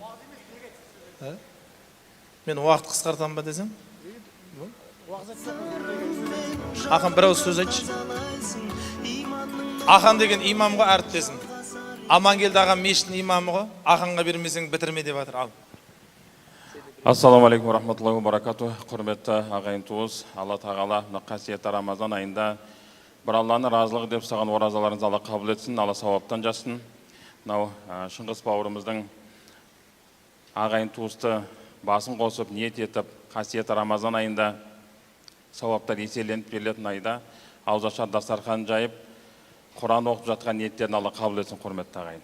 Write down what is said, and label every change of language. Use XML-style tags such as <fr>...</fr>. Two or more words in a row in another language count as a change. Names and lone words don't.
<kk>Мен уақыт қысқартам ба десем? Ақан бір ауыз сөз айтшы. Ақан деген имам ғой, әріптесім. Амангелді ағам мешіттің имамы ғой. Ақанға бермесең бітірме деп жатыр. Ал.</kk> <ar>السلام عليكم رحمة الله وبركاته.</ar> <kk>Құрметті ағайын туыс, Алла тағала қасиетті Рамазан айында бір Алланың разылығы деп саған оразаларыңызды Алла қабыл етсін, Алла сауаптан жассын. Мынау Шыңғыс бауырымыздың ағайын туысты басын қосып, ниет етіп, қасиетті Рамазан айында сауаптар еселеніп берілетін айда ауызашар дастархан жайып, Құран оқып жатқан ниеттерін Алла қабыл етсін, құрметті ағайын.</kk>